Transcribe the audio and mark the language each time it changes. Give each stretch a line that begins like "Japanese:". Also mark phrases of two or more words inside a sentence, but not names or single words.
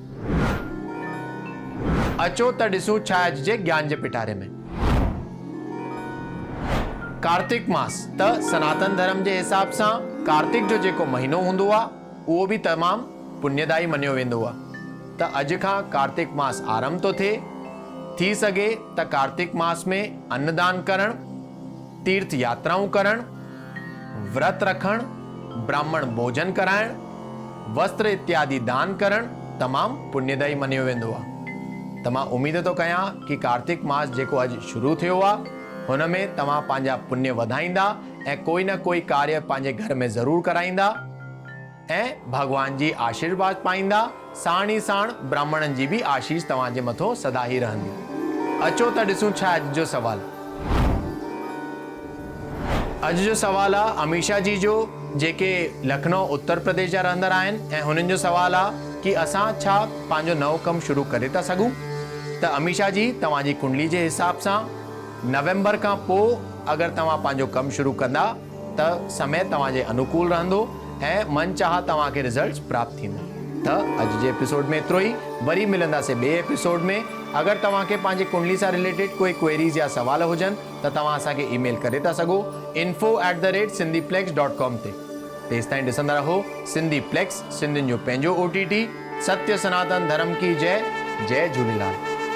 Sindhi: अचो त ॾिसूं छा अॼु जे ज्ञान जे पिटारे में। कार्तिक मास त सनातन धर्म जे हिसाब सां कार्तिक जो जेको महीनो हूंदो आहे उहो भी तमामु पुण्यदायी मञियो वेंदो आहे। त अॼु खां कार्तिक मास आरंभ तो थिए। थी सघे त कार्तिक मास में अन्नदान करणु, तीर्थ यात्राऊं करणु, व्रत रखणु ब्राह्मण भोजन कराइण, वस्त्र इत्यादि दान करण तमामु पुण्यदायी मञियो वेंदो आहे। त मां उमीद थो कयां कि कार्तिक मास जेको अॼु शुरू थियो आहे हुन में तव्हां पंहिंजा पुण्य वधाईंदा ऐं कोई न कोई कार्य पंहिंजे घर में ज़रूरु कराईंदा ऐं भगवान जी आशीर्वाद पाईंदा। साण ई साण ब्राह्मणनि जी बि आशीष तव्हांजे मथो सदा ई रहंदी। अचो त ॾिसूं छा अॼु जो सवाल। अॼु जो सवाल आहे अमीषा जी जो, जेके लखनऊ उत्तर प्रदेश जा रहंदड़ आहिनि ऐं हुननि जो सवाल आहे कि असां छा पंहिंजो नओं कमु शुरू करे था सघूं। त अमीषा जी, तव्हांजी कुंडली जे हिसाब सां नवंबर खां पोइ अगरि तव्हां पंहिंजो कमु शुरू कंदा त समय तव्हांजे अनुकूल रहंदो ऐं मन चाह तव्हांखे रिज़ल्ट्स प्राप्त थींदा। त अॼु जे एपिसोड में एतिरो ई। वरी मिलंदासीं ॿिए एपिसोड में। अगरि तव्हांखे पंहिंजी कुंडली सां रिलेटेड कोई क्वेरीज़ या सवाल हुजनि त तव्हां असांखे ईमेल करे था सघो info@sindhiplex.com ते। तेसि ताईं ॾिसंदा रहो सिंधी प्लेक्स, सिंधियुनि जो पंहिंजो OTT।
Hindi: सत्य सनातन धर्म की जय। जय झूलेलाल।